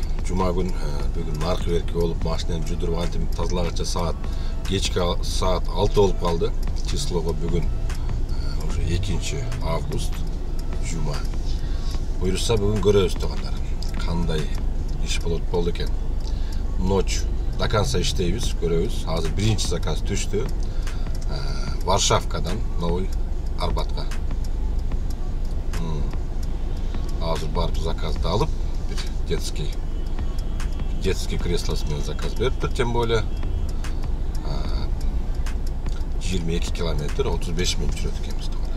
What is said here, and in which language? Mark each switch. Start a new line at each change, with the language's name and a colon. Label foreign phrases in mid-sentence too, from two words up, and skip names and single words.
Kyrgyz: Жума күн бүгүн наркы берки болуп, машинаны жудуруп антип тазалагача саат кечки саат 6 болуп калды. Числого бүгүн уже 2 август жума. Буюрса бүгүн көрөбүз туғандар. Кандай иш болду экен.
Russian: Ночь до конца
Kyrgyz: иштейбиз, көрөбүз. Азыр биринчи заказ түштү. Варшавкадан Новый Арбатка. Азыр барып заказды алып, бир детский креслосы менен заказ бериптир,
Russian: тем более
Kyrgyz: 22 километр 35 минут жүрөт экенбиз туғандар.